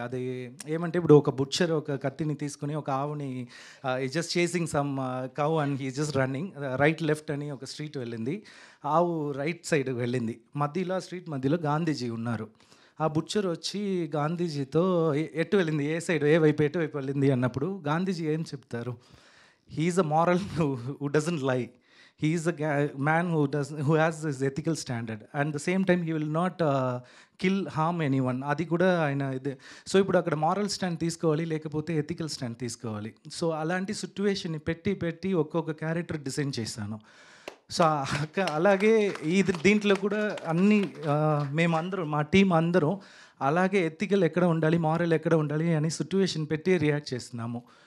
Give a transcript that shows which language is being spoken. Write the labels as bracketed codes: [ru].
[te] అది ఏమంటే, ఇప్పుడు ఒక బుచ్చర్ ఒక కత్తిని తీసుకుని ఒక ఆవుని [en] just chasing some cow and he just running right left [te] అని ఒక స్ట్రీట్ వెళ్ళింది. ఆవు రైట్ సైడ్ వెళ్ళింది. స్ట్రీట్ మధ్యలో గాంధీజీ ఉన్నారు. ఆ బుచ్చర్ వచ్చి గాంధీజీతో ఎటు వెళ్ళింది, ఏ వైపు వెళ్ళింది అన్నప్పుడు గాంధీజీ ఏం చెప్తారు? [en] He is a moral who doesn't lie. He is a man who has this ethical standard, and the same time he will not harm anyone. [te] అది కూడా ఆయన ఇదే. సో ఇప్పుడు అక్కడ మారల్ స్టాండ్ తీసుకోవాలి, లేకపోతే ఎథికల్ స్టాండ్ తీసుకోవాలి. సో అలాంటి సిట్యువేషన్ని పెట్టి ఒక్కొక్క క్యారెక్టర్ డిజైన్ చేశాను. సో అలాగే దీంట్లో కూడా అన్ని మేమందరం, మా టీం అందరం అలాగే ఎథికల్ ఎక్కడ ఉండాలి, మారల్ ఎక్కడ ఉండాలి అని సిట్యువేషన్ పెట్టి రియాక్ట్ చేస్తున్నాము.